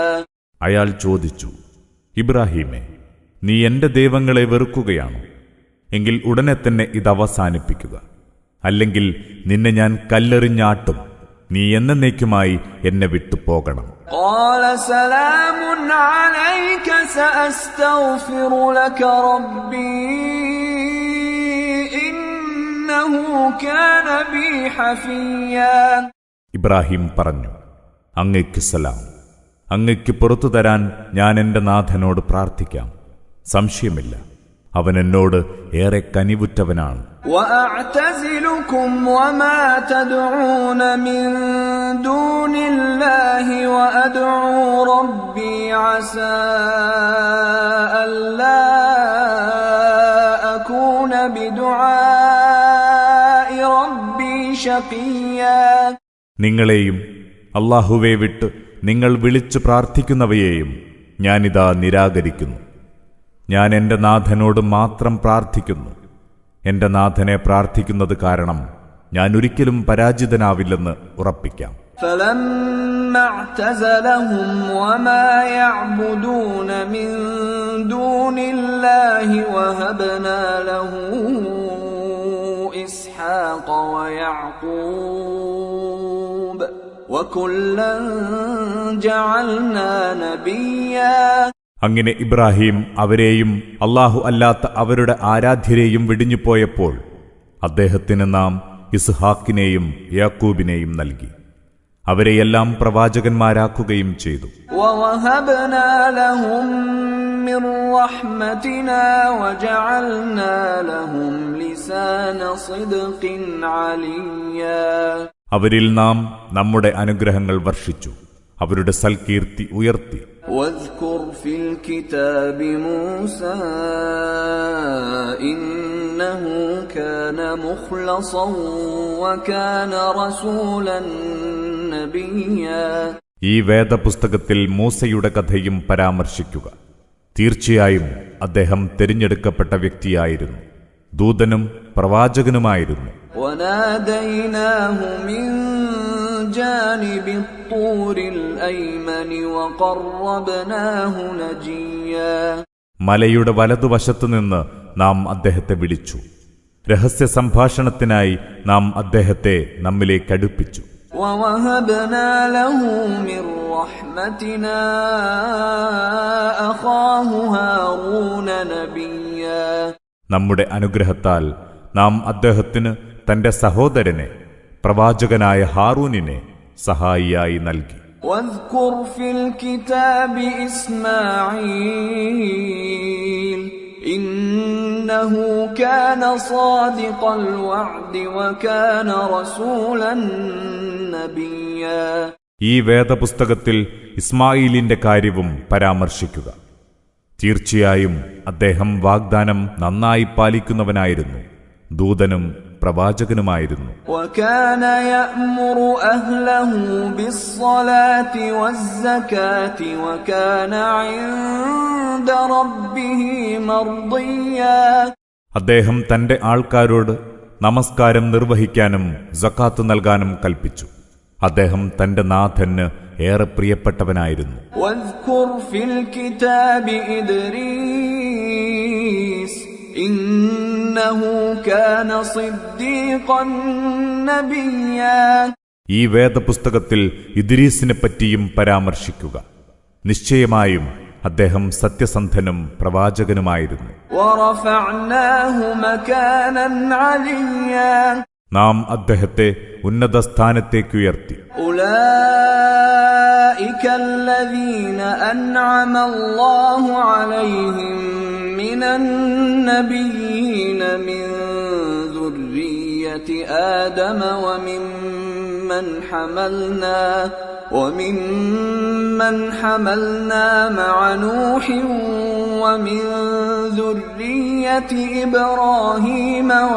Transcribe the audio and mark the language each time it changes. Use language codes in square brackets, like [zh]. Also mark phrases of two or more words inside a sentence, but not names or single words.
[ml] അയാൾ ചോദിച്ചു, ഇബ്രാഹീമേ, നീ എന്റെ ദൈവങ്ങളെ വെറുക്കുകയാണോ? എങ്കിൽ ഉടനെ തന്നെ ഇതവസാനിപ്പിക്കുക. അല്ലെങ്കിൽ നിന്നെ ഞാൻ കല്ലെറിഞ്ഞാട്ടും. നീ എന്നേക്കുമായി എന്നെ വിട്ടു പോകണം. [ar] قال سلام عليك سأستغفر لك ربي إنه كان بي حفيا. [ml] ഇബ്രാഹിം പറഞ്ഞു, അങ്ങയ്ക്ക് സലാം. അങ്ങയ്ക്ക് പുറത്തു തരാൻ ഞാൻ എന്റെ നാഥനോട് പ്രാർത്ഥിക്കാം. സംശയമില്ല, അവൻ എന്നോട് ഏറെ കനിവുറ്റവനാണ്. [ar] وأعتزلكم وما تدعون من دون الله وأدعو ربي عسى ألا أكون بدعاء ربي شقيا. [ml] നിങ്ങളെയും അല്ലാഹുവെ വിട്ട് നിങ്ങൾ വിളിച്ചു പ്രാർത്ഥിക്കുന്നവയെയും ഞാനിതാ നിരാകരിക്കുന്നു. ഞാൻ എന്റെ നാഥനോട് മാത്രം പ്രാർത്ഥിക്കുന്നു. എന്റെ നാഥനെ പ്രാർത്ഥിക്കുന്നത് കാരണം ഞാൻ ഒരിക്കലും പരാജിതനാവില്ലെന്ന് ഉറപ്പിക്കാം. [ar] فلما اعتزلهم وما يعبدون من دون الله وهبنا له إسحاق ويعقوب وكلا جعلنا نبيا. [ml] അങ്ങനെ ഇബ്രാഹിം അവരെയും അല്ലാഹു അല്ലാത്ത അവരുടെ ആരാധ്യരെയും വെടിഞ്ഞുപോയപ്പോൾ അദ്ദേഹത്തിന് നാം ഇസ്ഹാക്കിനെയും യാക്കൂബിനെയും നൽകി. അവരെയെല്ലാം പ്രവാചകന്മാരാക്കുകയും ചെയ്തു. [ar] وَوَهَبْنَا لَهُم مِّن رَّحْمَتِنَا وَجَعَلْنَا لَهُمْ لِسَانَ صِدْقٍ عَلِيًّا. [ml] അവരിൽ നാം നമ്മുടെ അനുഗ്രഹങ്ങൾ വർഷിച്ചു, അവരുടെ സൽകീർത്തി ഉയർത്തി. [ar] واذكر في الكتاب موسى إنه كان مخلصا وكان رسولا نبيا. [ml] ഈ വേദപുസ്തകത്തിൽ മൂസയുടെ കഥയും പരാമർശിക്കുക. തീർച്ചയായും അദ്ദേഹം തിരഞ്ഞെടുക്കപ്പെട്ട വ്യക്തിയായിരുന്നു, ദൂതനും പ്രവാചകനുമായിരുന്നു. [ar] وَنَادَيْنَاهُ مِن جَانِبِ الطُّورِ الْأَيْمَنِ وَقَرَّبْنَاهُ نَجِيًّا. [ml] മലയുടെ വലതുവശത്തുനിന്ന് നാം അദ്ദേഹത്തെ വിളിച്ചു, രഹസ്യ സംഭാഷണത്തിനായി നാം അദ്ദേഹത്തെ നമ്മിലേക്ക് അടുപ്പിച്ചു. [ar] وَوَهَبْنَا لَهُ مِن رَّحْمَتِنَا أَخَاهُ هَارُونَ نَبِيًّا. [ml] നമ്മുടെ അനുഗ്രഹത്താൽ നാം അദ്ദേഹത്തിന് തന്റെ സഹോദരനെ പ്രവാചകനായ ഹാറൂനിനെ സഹായിയായി നൽകി. [ar] واذكر في الكتاب إسماعيل إنه كان صادق الوعد وكان رسولا نبيا. [ml] ഈ വേദപുസ്തകത്തിൽ ഇസ്മായിലിന്റെ കാര്യവും പരാമർശിക്കുക. തീർച്ചയായും അദ്ദേഹം വാഗ്ദാനം നന്നായി പാലിക്കുന്നവനായിരുന്നു, ദൂതനും പ്രവാചകനുമായിരുന്നു. [ar] وكان يأمر أهله بالصلاة والزكاة وكان عند ربه مرضيا. [ml] അദ്ദേഹം തന്റെ ആൾക്കാരോട് നമസ്കാരം നിർവഹിക്കാനും സക്കാത്ത് നൽകാനും കൽപ്പിച്ചു. അദ്ദേഹം തന്റെ നാഥന് ഏറെ പ്രിയപ്പെട്ടവനായിരുന്നു. [ar] واذكر في الكتاب إدريس إنه كان صديقا نبيا. [ml] ഈ വേദപുസ്തകത്തിൽ ഇദ്രീസിനെ പറ്റിയും പരാമർശിക്കുക. നിശ്ചയമായും അദ്ദേഹം സത്യസന്ധനും പ്രവാചകനുമായിരുന്നു. [ar] ورفعناه مكانا عليا. [ml] നാം അദ്ദേഹത്തെ ഉന്നത സ്ഥാനത്തേക്കുയർത്തി. [ar] أولئك الذين أنعم الله عليهم من النبيين من ذرية آدم وممن حملنا مع نوح ومن ذرية إبراهيم